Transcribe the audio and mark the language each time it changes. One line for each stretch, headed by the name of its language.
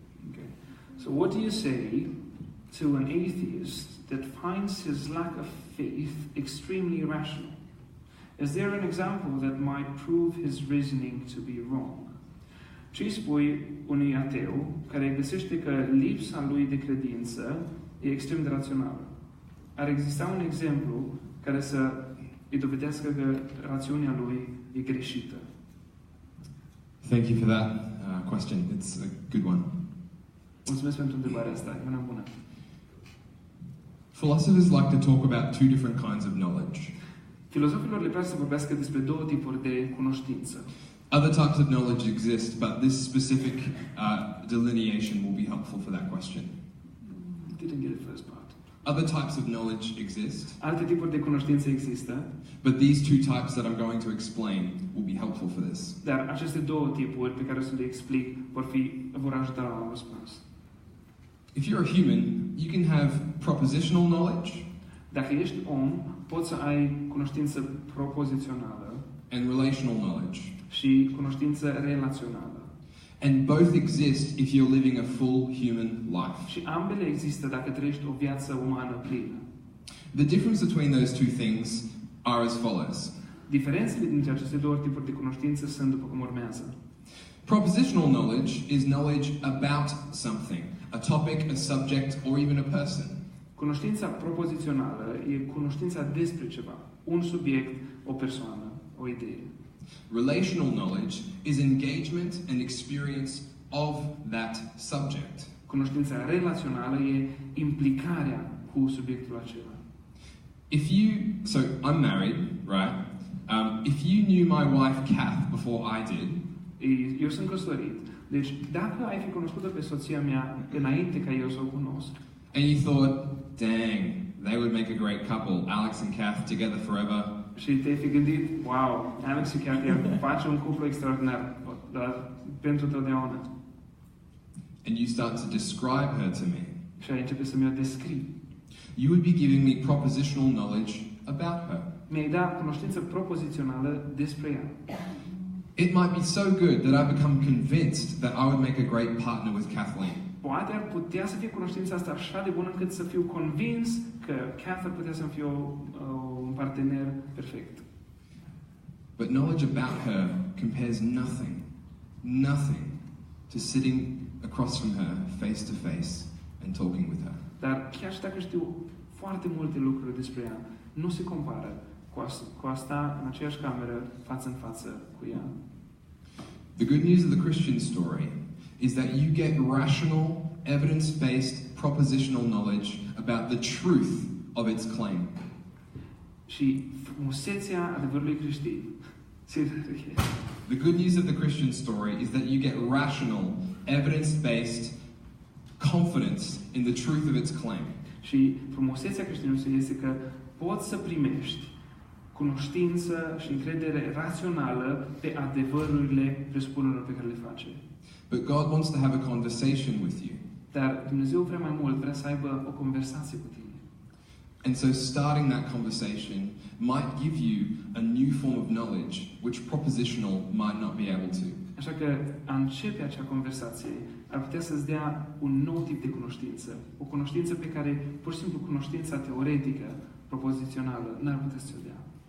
English: Okay. So what do you say to an atheist that finds his lack of faith extremely irrational? Is there an example that might prove his reasoning to be wrong?
Romanian: Ce îi spui unui ateu care găsește că lipsa lui de credință e extrem de rațională? Ar exista un exemplu care să îi dovedească că rațiunea lui e greșită?
English: Thank you for that question. It's a good one.
Romanian: Mulțumesc pentru întrebarea asta, e una bună.
English: Philosophers like to talk about two different kinds of knowledge.
Romanian: Filozofilor le place să vorbească despre două tipuri de cunoștință.
English: Other types of knowledge exist, but this specific delineation will be helpful for that question. Didn't get the first part. Other types of knowledge exist,
Romanian: Alte tipuri de cunoștință există,
English: but these two types that I'm going to explain will be helpful for this.
Romanian: dar aceste două tipuri pe care o să le explic vor ajuta la un răspuns.
English: If you're a human, you can have propositional knowledge
Romanian: Dacă ești om, poți să ai cunoștință propozițională
English: and relational knowledge.
Romanian: și cunoștință relațională.
English: And both exist if you're living a full human life.
Romanian: Și ambele există dacă trăiești o viață umană plină.
English: The difference between those two things are as follows.
Romanian: Diferențele dintre aceste două tipuri de cunoștință sunt după cum urmează.
English: Propositional knowledge is knowledge about something, a topic, a subject, or even a person.
Romanian: Cunoștința propozițională e cunoștința despre ceva, un subiect, o persoană, o idee.
English: Relational knowledge is engagement and experience of that subject.
Romanian: Cunoștința relațională e implicarea cu subiectul acela.
English: So I'm married, right? If you knew my wife Kath before I did,
Romanian: Eu sunt căsătorit. Deci, dacă ai fi cunoscut-o pe soția mea înainte ca eu să o cunosc,
English: and you thought, dang, they would make a great couple, Alex and Kath together forever,
Romanian: și te-ai fi gândit, wow, Alex și Cathy ar face un cuplu extraordinar, dar pentru totdeauna.
English: and you start to describe her to me,
Romanian: Și ai începe să mi-o descrii.
English: you would be giving me propositional knowledge about her.
Romanian: Mi-ai dat cunoștință propozițională despre ea.
English: It might be so good that I become convinced that I would make a great partner with Kathleen.
Romanian: Poate ar putea să fie cunoștința asta așa de bună încât să fiu convins că Kath ar putea să-mi fie un partener perfect.
English: But knowledge about her compares nothing to sitting across from her face to face and talking with her.
Romanian: Dar chiar și dacă știu foarte multe lucruri despre ea, nu se compară cu asta în aceeași cameră, față în față cu ea.
English: The good news of the Christian story is that you get rational, evidence-based, propositional knowledge about the truth of its claim.
Romanian: Și frumusețea adevărului creștin.
English: The good news of the Christian story is that you get rational, evidence-based confidence in the truth of its claim.
Romanian: Și frumusețea creștinismului este că poți să primești cunoștință și încredere rațională pe adevărurile presupunerilor pe care le face.
English: But God wants to have a conversation with you.
Romanian: Dar Dumnezeu vrea mai mult, vrea să aibă o conversație cu tine.
English: And so starting that conversation might give you a new form of knowledge which propositional might not be able to.
Romanian: Așa că a începe acea conversație ar putea să-ți dea un nou tip de cunoștință. O cunoștință pe care, pur și simplu, cunoștința teoretică, propozițională, n-ar putea să o dea.